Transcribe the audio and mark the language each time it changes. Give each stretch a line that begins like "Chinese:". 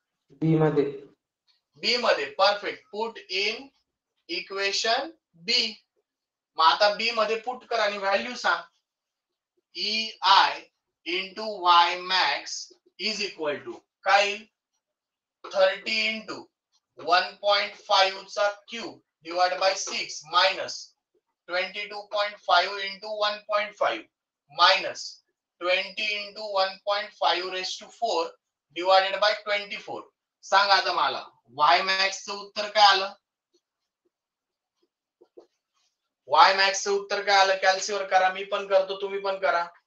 Marathi: बी मध्ये. बी मध्ये.
English: Perfect. Put in equation B.
Marathi: मग आता बी मध्ये पुट कर आणि व्हॅल्यू सांग. E I
English: into y max is equal to
Marathi: काय?
English: 30 into 1.5 चा cube divide by 6 minus 22.5 into 1.5 minus 20 into 1.5 raise to 4 divided by 24.
Marathi: सांग आता मला वाय मॅक्सचं उत्तर काय आलं? वाय मॅक्सचं उत्तर काय आलं? कॅल्सीवर करा, मी पण करतो, तुम्ही पण करा.